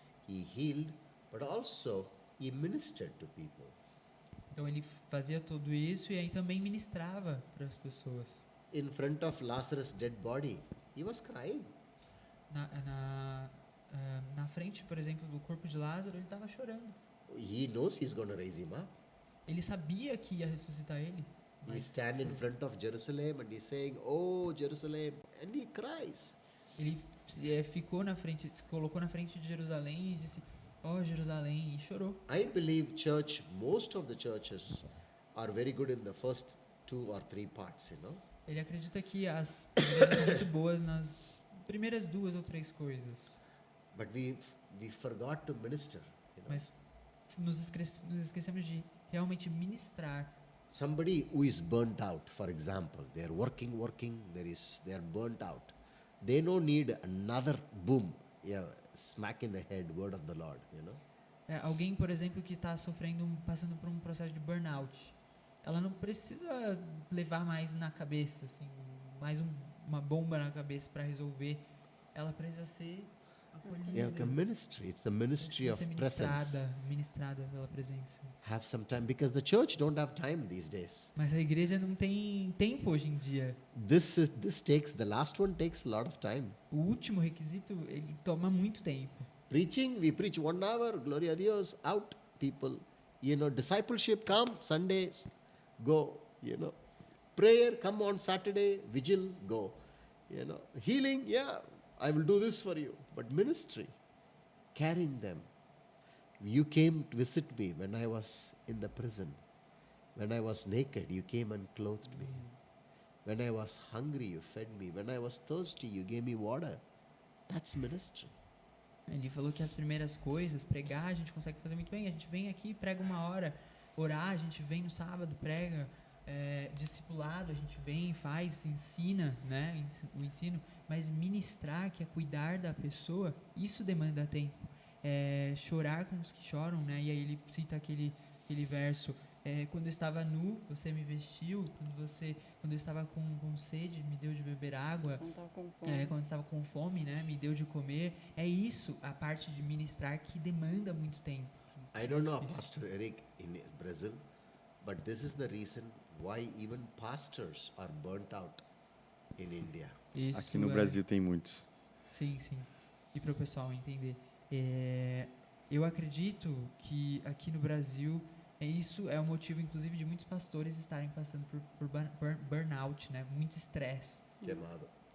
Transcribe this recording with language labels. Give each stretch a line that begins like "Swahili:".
English: He healed, but also he ministered to people.
Portuguese: Então ele fazia tudo isso e aí também ministrava para as pessoas.
English: In front of Lazarus' dead body, he was crying.
Portuguese: Na frente, por exemplo, do corpo de Lázaro, ele estava chorando.
English: He knows he's going to raise him up.
Portuguese: Ele sabia que ia ressuscitar ele.
English: He
Portuguese: Mas
English: stand in front of Jerusalem and he's saying, "Oh Jerusalem," and he cries.
Portuguese: ele ficou na frente, se colocou na frente de Jerusalém e disse: "Ó Jerusalém", e chorou.
English: I believe most of the churches are very good in the first 2 or 3 parts,
Portuguese: Ele acredita que as igrejas são muito boas nas primeiras 2 ou 3 coisas,
English: But we forgot to minister.
Portuguese: mas nos esquecemos de realmente ministrar.
English: Somebody who is burnt out, for example, they are working, they are burnt out. They don't need another boom, smack in the head, word of the Lord,
Portuguese: Alguém, por exemplo, que está passando por um processo de burnout, ela não precisa levar mais na cabeça, assim, uma bomba na cabeça para resolver. Ela precisa ser acolhida.
English: Like a ministry. It's a ministry of
Portuguese: Precisa
English: presence.
Portuguese: ser ministrada pela presença.
English: Have some time, because the church don't have time these days.
Portuguese: Mas a igreja não tem tempo hoje em dia.
English: The last one takes a lot of time.
Portuguese: O último requisito, ele toma muito tempo.
English: Preaching, we preach 1 hour,
Spanish: gloria a Dios,
English: out, people. Discipleship, come, Sundays, go, Prayer, come on Saturday, vigil, go. Healing, yeah, I will do this for you. But ministry, carrying them. You came to visit me when I was in the prison. When I was naked, you came and clothed me. When I was hungry, you fed me. When I was thirsty, you gave me water. That's ministry.
Portuguese: Ele falou que as primeiras coisas, pregar, a gente consegue fazer muito bem. A gente vem aqui, prega 1 hora, orar, a gente vem no sábado, prega, discipulado, a gente vem, faz, ensina, né? O ensino. Mas ministrar, que é cuidar da pessoa, isso demanda tempo. Chorar com os que choram, né? E aí ele cita aquele verso: quando eu estava nu, você me vestiu. Quando eu estava com sede, me deu de beber água. Quando estava com fome. Quando eu estava com fome, né? Me deu de comer. É isso, a parte de ministrar, que demanda muito tempo.
English: I don't know, Pastor Eric, in Brazil, but this is the reason why even pastors are burnt out in India.
Portuguese: Isso Aqui no Brasil tem muitos. Sim. E para o pessoal entender, eu acredito que aqui no Brasil isso é o motivo, inclusive, de muitos pastores estarem passando por burnout, né? Muito estresse. Queimado.